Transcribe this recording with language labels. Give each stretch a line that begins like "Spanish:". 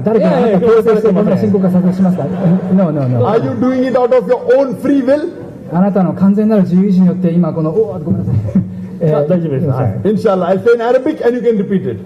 Japanese: 誰かあなた強制してこの信仰告白しますか？
English: No. Are you doing it out of your own free will?
Japanese: あなたの完全なる自由意志によって今このごめんなさい。大丈夫です。はい。
English: Inshallah, I'll say in Arabic and you can repeat it.